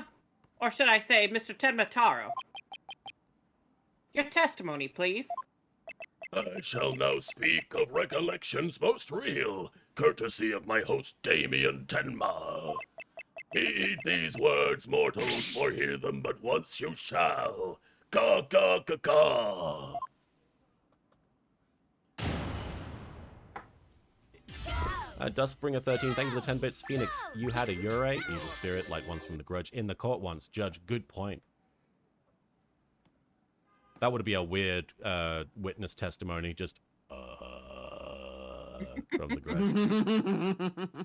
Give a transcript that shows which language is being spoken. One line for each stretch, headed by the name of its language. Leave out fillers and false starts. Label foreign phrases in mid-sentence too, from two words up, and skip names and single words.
English: Or should I say, Mr. Tenma Taro. Your testimony, please. I shall now speak of recollections most real, courtesy of my host Damien Tenma. Heed these words, mortals, for hear them but once you shall. Ka ka ka ka. Duskbringer 13, thank you for the 10 bits. Phoenix, you had a Ure, evil spirit, like once from the grudge. In the court once, judge, good point. That would be a weird witness testimony, just from the grudge.